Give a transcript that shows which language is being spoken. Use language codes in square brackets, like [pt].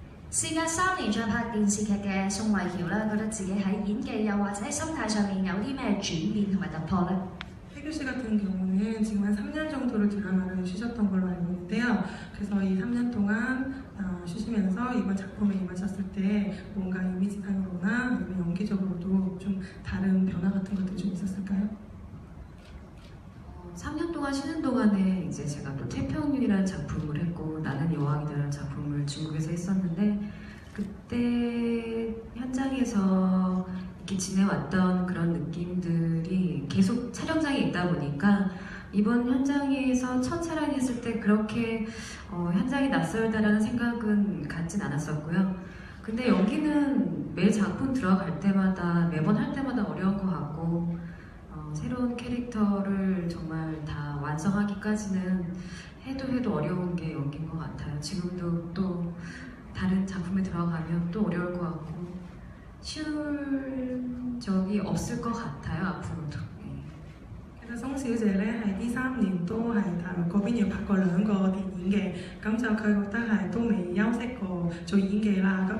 [yue] 事隔3年再拍電視劇嘅宋慧喬咧，覺得自己喺演技又或者喺心態上面有啲咩轉變同埋突破咧？ [ko] 혜교 씨 같은 경우는 지금 한 3년 정도를 드라마를 쉬셨던 걸로 알고 있는데요. 그래서 이 3년 동안 쉬시면서 이번 작품에 임하셨을 때 뭔가 이미지상으로나 아니면 연기적으로도 좀 다른 변화 같은 것들이 좀 있었을까요? 3년 동안 쉬는 동안에 이제 제가 또 태평윤이라는 작품을 했고 나는 여왕이다라는 작품을 중국에서 했었는데 그때 현장에서 이렇게 지내왔던 그런 느낌들이 계속 촬영장에 있다 보니까 이번 현장에서 첫 촬영했을 때 그렇게 현장이 낯설다라는 생각은 갖진 않았었고요. 근데 연기는 매 작품 들어갈 때마다 매번 할 때마다 어려운 것 같고 새로운 캐릭터를 정말 다 완성하기까지는 해도 어려운 게 연기인 것 같아요. 지금도 또 다른 작품에 들어가면 또 어려울 것 같고 쉬울 적이 없을 것 같아요 앞으로도. [yue] 其實宋小姐咧係呢3年都係大陸嗰邊要拍過2個電影嘅，咁就佢覺得係都未休息過做演技啦。